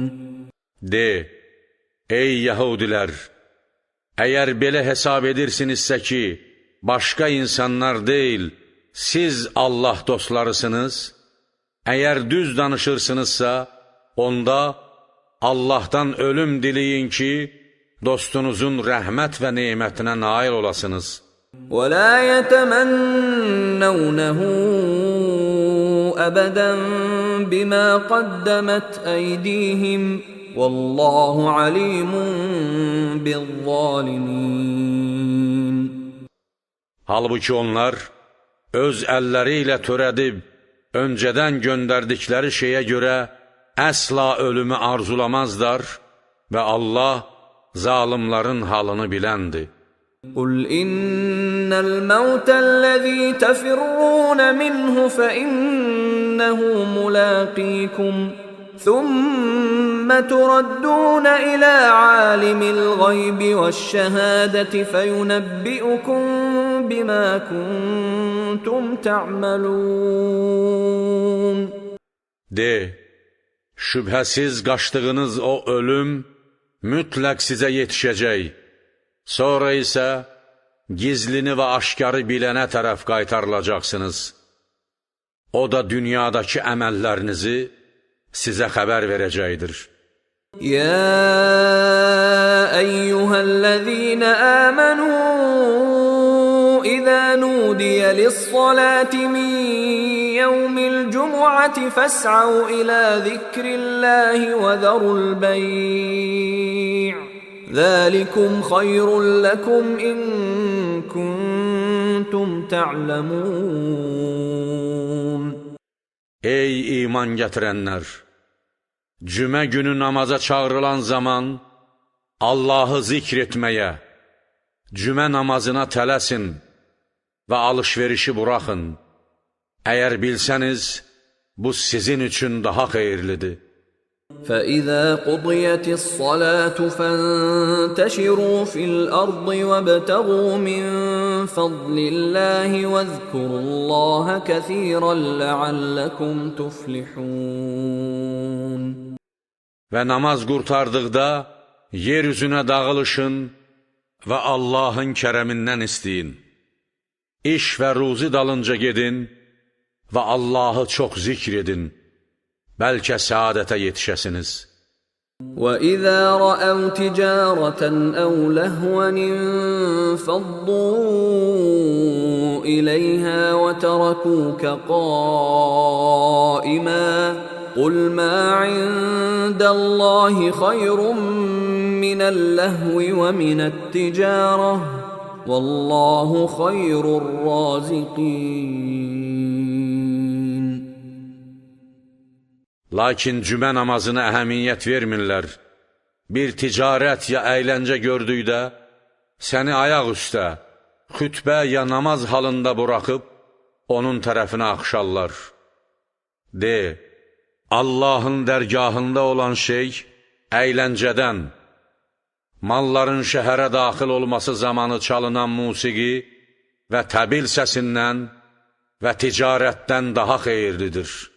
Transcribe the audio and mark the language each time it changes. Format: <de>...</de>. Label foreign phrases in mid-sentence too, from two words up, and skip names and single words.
<az>De, ey Yəhudilər, əgər belə hesab edirsinizsə ki, başqa insanlar deyil, siz Allah dostlarısınız, əgər düz danışırsınızsa, onda Allahdan ölüm diləyin ki, dostunuzun rəhmət və nemətinə nail olasınız.</az> <ar>وَلَا يَتَمَنَّوْنَهُ أَبَدًا بِمَا قَدَّمَتْ أَيْدِيهِمْ وَاللَّهُ عَلِيمٌ بِالظَّالِمِينَ.</ar> <az>Halbuki onlar öz əlləri ilə törədib, öncədən göndərdikləri şeyə görə əsla ölümü arzulamazlar və Allah zalimların halını biləndir.</az> <ar>قل إن الموت الذي تفرون منه فإنه ملاقيكم ثم تردون إلى عالم الغيب والشهادة فينبئكم بما كنتم تعملون.</ar> <az>De, şübhəsiz qaçdığınız o ölüm mütləq sizə yetişəcək. Sonra isə gizlini və aşkarı bilənə tərəf qaytarılacaqsınız. O da dünyadakı əməllərinizi sizə xəbər verəcəkdir.</az> <ar>يا أيها الذين آمنوا إذا نودي للصلاة من يوم الجمعة فاسعوا إلى ذكر الله وذروا البيع ذلكم خير لكم إن كنتم تعلمون.</ar> <az>Ey iman gətirənlər! Cümə günü namaza çağırılan zaman Allahı zikr etməyə, cümə namazına tələsin və alışverişi buraxın. Əgər bilsəniz, bu sizin üçün daha xeyirlidir.</az> <ar>فَإِذَا قُضِيَتِ الصَّلَاةُ فَانْتَشِرُوا فِي الْأَرْضِ وَابْتَغُوا مِنْ فَضْلِ اللَّهِ وَاذْكُرُوا اللَّهَ كَثِيرًا لَعَلَّكُمْ تُفْلِحُونَ.</ar> <az>Və namaz qurtardıqda yer üzünə dağılışın və Allahın kərəmindən istəyin. İş və ruzi dalınca gedin və Allahı çox zikr edin. Bəlkə səadətə yetişəsiniz.</az> <ar>وَإِذَا رَأَوْا تِجَارَةً أَوْ لَهْوًا انفَضُّوا إِلَيْهَا وَتَرَكُوكَ قَائِمًا قُلْ مَا عِندَ اللَّهِ خَيْرٌ مِّنَ اللَّهْوِ وَمِنَ التِّجَارَةِ وَاللَّهُ خَيْرُ الرَّازِقِينَ.</ar> <az>Lakin cümə namazına əhəmiyyət vermirlər. Bir ticarət ya əyləncə gördükdə, səni ayaq üstə, xütbə ya namaz halında buraxıb, onun tərəfinə axşarlar. De, Allahın dərgahında olan şey əyləncədən, malların şəhərə daxil olması zamanı çalınan musiqi və təbil səsindən və ticarətdən daha xeyirlidir.</az>